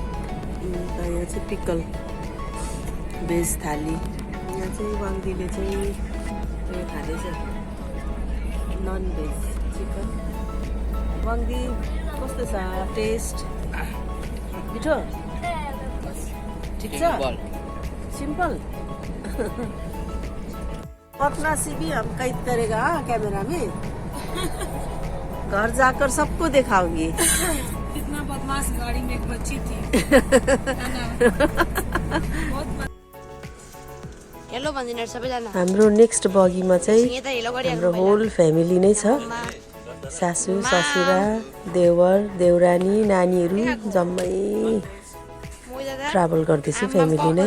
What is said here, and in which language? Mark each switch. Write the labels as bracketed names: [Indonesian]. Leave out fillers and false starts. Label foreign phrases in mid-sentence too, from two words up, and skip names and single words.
[Nepali] अन्त यो चाहिँ [English] pickle veg [Nepali] थाली। यहाँ चाहिँ वाङ्दीले चाहिँ उयो खाँदैछ [English] non veg chicken. [Nepali] वाङ्दी कस्तो छ टेस्ट? मिठो? ठिक छ? सिंपल। [Hindi] पटना से भी हम कैद करेगा कैमरा में। घर जाकर सबको दिखाऊंगी। कितना बदमाश गाड़ी में एक बच्ची थी। [Nepali] हेलो भनिदिनु सबैजना। हाम्रो नेक्स्ट बगीमा चाहिँ हाम्रो [English] whole family [Nepali] नै छ। सासू ससुरा देवर देउरानी नानीहरू जम्मै ट्राभल गर्दैछु फ्यामिली नै।